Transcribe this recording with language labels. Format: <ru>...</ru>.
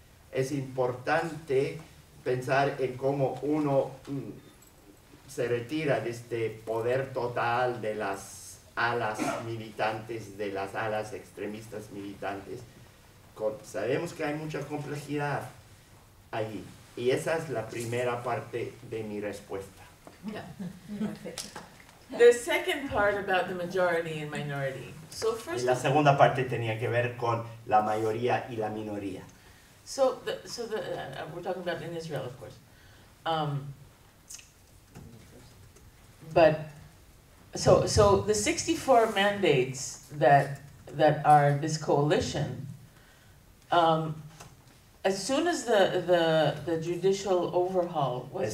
<es>Es importante pensar en cómo uno se retira de este poder total de las alas militantes, de las alas extremistas militantes. Sabemos que hay mucha complejidad allí, y esa es la primera parte de mi respuesta.</es> <en>Yeah. The second part about the majority and minority. So first,</en> <es>y la segunda parte tenía que ver con la mayoría y la minoría.</es> <en>So we're talking about in Israel, of course. But so the 64 mandates that are this coalition, as soon as the judicial overhaul was</en>